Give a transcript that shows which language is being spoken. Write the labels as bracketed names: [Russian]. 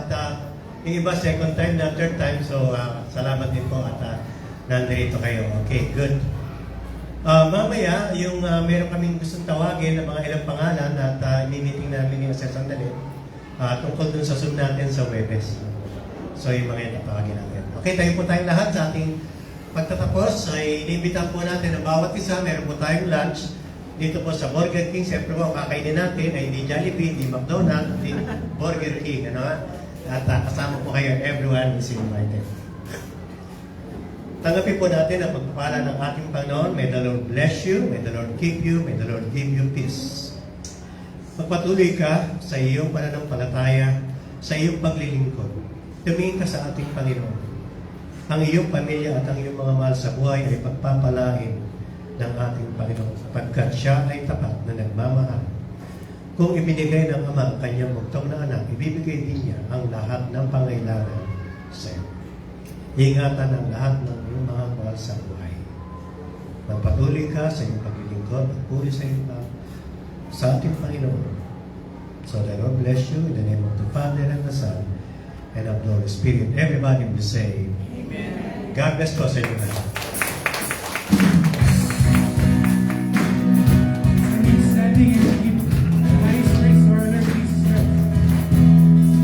[Filipino] At yung iba, second time na third time. So, salamat din po at nandito kayo. [English] Okay, good. [Filipino] Mamaya, yung meron kaming gustong tawagin ng mga ilang pangalan at i-meeting namin yung sa sandali tungkol dun sa Zoom natin sa Webes. So, yung mga yung tatawagin natin. Okay, tayo po tayong lahat sa ating pagtatapos ay inimbitan po natin ang bawat isa. Meron po tayong lunch dito po sa Burger King. Siyempre po, ang kakainin natin ay hindi Jollibee, hindi McDonald's, hindi Burger King. Ano? At kasama po kayo, [English] everyone is invited. [Filipino] Tanggapin po natin ang pagpapala ng ating Panginoon. [English] May the Lord bless you, may the Lord keep you, may the Lord give you peace. [Filipino] Magpatuloy ka sa iyong pananampalataya, sa iyong paglilingkod. Tumingin ka sa ating Panginoon. Ang iyong pamilya at ang iyong mga mahal sa buhay ay pagpapalain ng ating Panginoon sapagkat siya ay tapat na nagmamahal. Kung ibinigay ng Ama ang kanyang bugtong na anak, ibibigay din niya ang lahat ng pangailangan sa iyo. Ingatan ang lahat ng iyong mga mahal sa buhay. Magpatuloy ka sa iyong paglilingkod at puri sa iyong sa ating Panginoon. [English] So the Lord bless you in the name of the Father and the Son and of the Holy Spirit. Everybody will say, Amen. God bless [Filipino] po sa inyo lahat. [English] Standing and give the highest praise to our Lord Jesus Christ.